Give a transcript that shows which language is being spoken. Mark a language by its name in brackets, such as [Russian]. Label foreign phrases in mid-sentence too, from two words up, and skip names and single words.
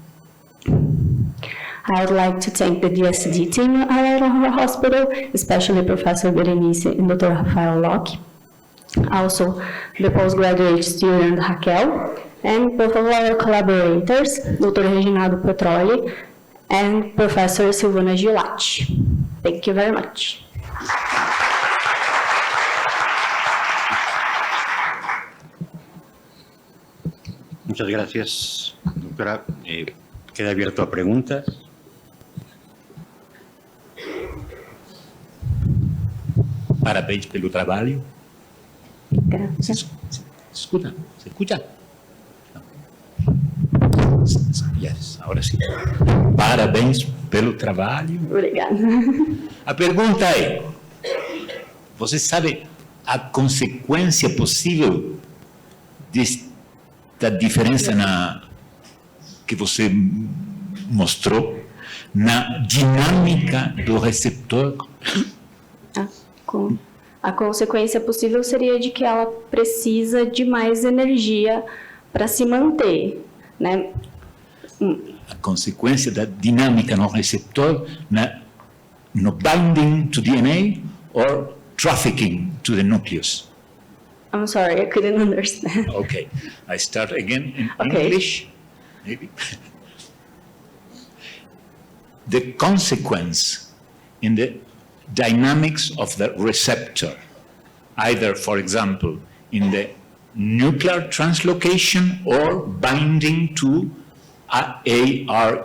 [English] I would like to thank the DSD team at our hospital, especially Professor Berenice and Dr. Rafael Locke, also the postgraduate student Raquel, and both of our collaborators, Dr. Reginaldo Petroli and Professor Silvana Gilatti. Thank you very much. [Spanish] Muchas gracias, doctora. Queda abierto a preguntas. [Portuguese] Parabéns pelo trabalho. [Spanish] Gracias. ¿Se escucha? Yes, ahora sim. [Portuguese] Parabéns pelo trabalho. Obrigada. A pergunta é, você sabe a consequência possível desta diferença que você mostrou na dinâmica do receptor? A consequência possível seria de que ela precisa de mais energia para se manter, né? A consequência da dinâmica no receptor no [English] binding to DNA or trafficking to the nucleus? I'm sorry, I couldn't understand. Okay, I start again in Okay. English, maybe. the consequence in the dynamics of the receptor, either, for example, in the nuclear translocation or binding to ARE?